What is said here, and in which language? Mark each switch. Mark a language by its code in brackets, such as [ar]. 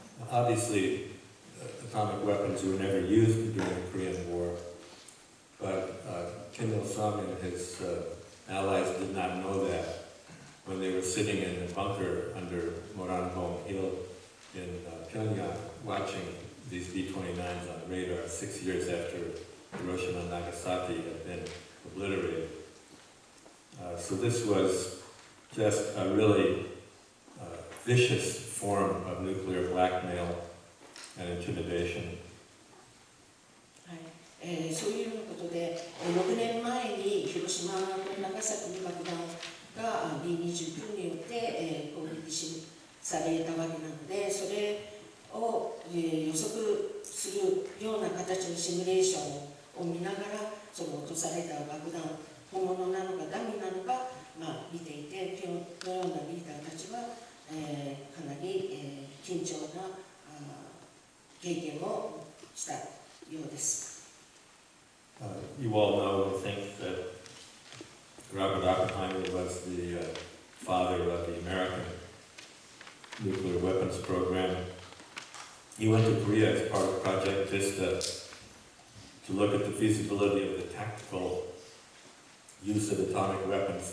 [en] Obviously, atomic weapons were never used during the Korean War, but Kim Il-sung and his allies did not know that when they were sitting in a bunker under Moranbong Hill in Pyongyang, watching these B-29s on radar 6 years after Hiroshima and Nagasaki had been obliterated. So this was just a really vicious form of nuclear blackmail and intimidation. [ja] そういうことで、6年前に広島と長崎の爆弾が B29 によって攻撃されたわけなので、それを予測するような形のシミュレーションを見ながら、その落とされた爆弾、本物なのかダミーなのか、見ていて、このようなリーダーたちは、かなり、緊張な経験をしたようです。 [en] You all know and think that Robert Oppenheimer was the father of the American nuclear weapons program. He went to Korea as part of Project Vista to look at the feasibility of the tactical use of atomic weapons.